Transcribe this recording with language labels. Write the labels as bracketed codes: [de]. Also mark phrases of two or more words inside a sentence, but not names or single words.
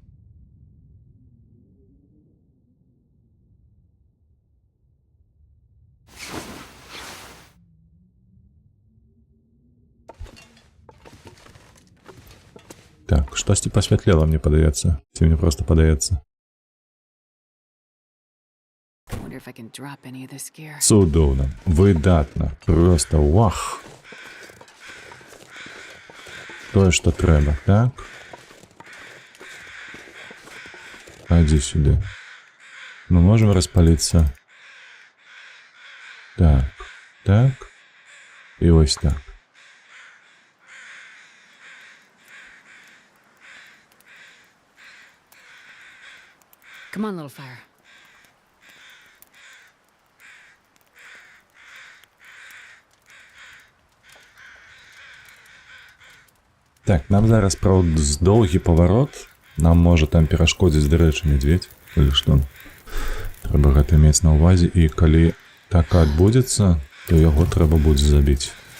[be] Так, штосьці пасвятлела, мне падаецца. Ці мне просто падаецца. [en] Wonder if I can drop any of this gear. [be] Цудоўна, выдатна, просто вах. Тое, што трэба, так? Айдзі сюды. Мы можем распаліцца. Так, так. І вось так. [en] Come on, little fire. [be] Так, нам зараз, правда, доўгі паварот. Нам можа там перашкодзіць, дарэчы, медведь. Или што? Трэба гэта мець на ўвазе. І калі так адбудзецца, то яго трэба будзе забіць.